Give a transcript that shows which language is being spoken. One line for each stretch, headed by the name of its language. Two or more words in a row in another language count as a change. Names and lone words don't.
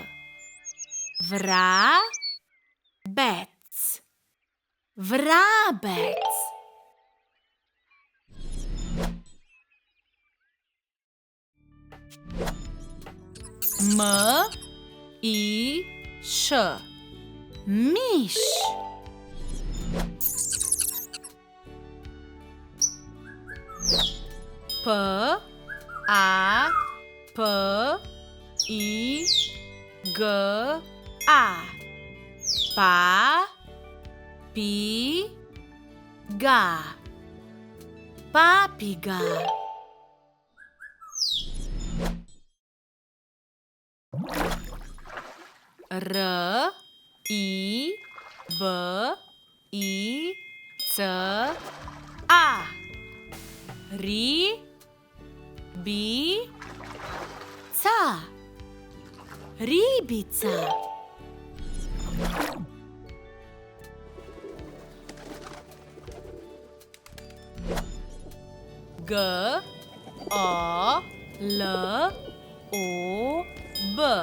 Slovenian: Vrabec. Vrabec. M-I-Š. Miš. P-A-P-I-G-A. Pa-pi-ga. Papiga. R-I-B-I-C-A. Ribica. Ribica. G-O-L-O-B.